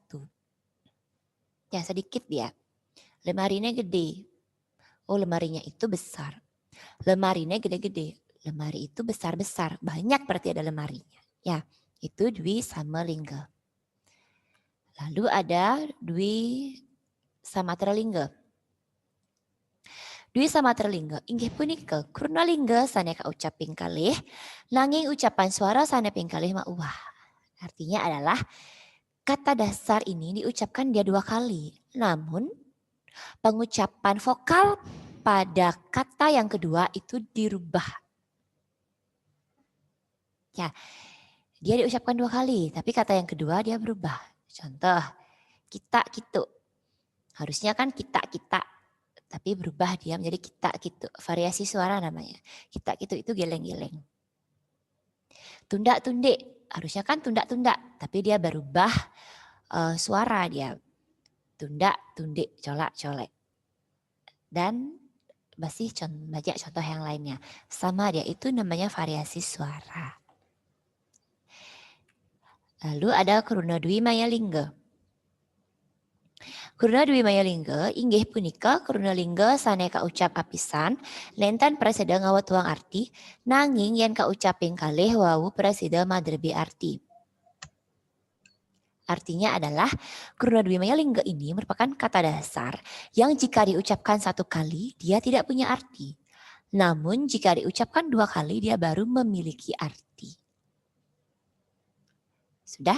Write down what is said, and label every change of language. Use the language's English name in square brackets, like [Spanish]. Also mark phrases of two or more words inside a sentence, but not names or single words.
[Indonesian] Ya sedikit dia. Lemarinya gede. Oh lemarinya itu besar. Lemarinya gede-gede. Lemari itu besar-besar. Banyak berarti ada lemarinya. Ya itu dwi samalingga. Lalu ada dwi samatralingga. [Balinese] Dwi samatralingga inggih punika kurnalingga sane kaucaping kalih nanging ucapan suara sane ping kalih mauwah. [Indonesian] Artinya adalah kata dasar ini diucapkan dia 2 kali. Namun pengucapan vokal pada kata yang kedua itu dirubah. Ya, dia diucapkan 2 kali, tapi kata yang kedua dia berubah. Contoh, kita gitu. Harusnya kan kita. tapi berubah dia menjadi kita gitu. Variasi suara namanya. Kita gitu itu geleng-geleng. Tundak-tundik, harusnya kan tundak-tundak, tapi dia berubah suara dia. Tundak-tundik, colak-colek. Dan masih banyak contoh yang lainnya. Sama dia, itu namanya variasi suara. Lalu ada Kruna Dwi Maya Lingga. [Balinese] Kruna Dwi Maya Lingga inggih punika kruna lingga saneka ucap apisan lentan praseda ngawat tuang arti nanging yen kaucaping kalih wau praseda madrebi arti. [Indonesian] Artinya adalah Kruna Dwi Maya Lingga ini merupakan kata dasar yang jika diucapkan satu kali dia tidak punya arti. Namun jika diucapkan 2 kali dia baru memiliki arti. Sudah?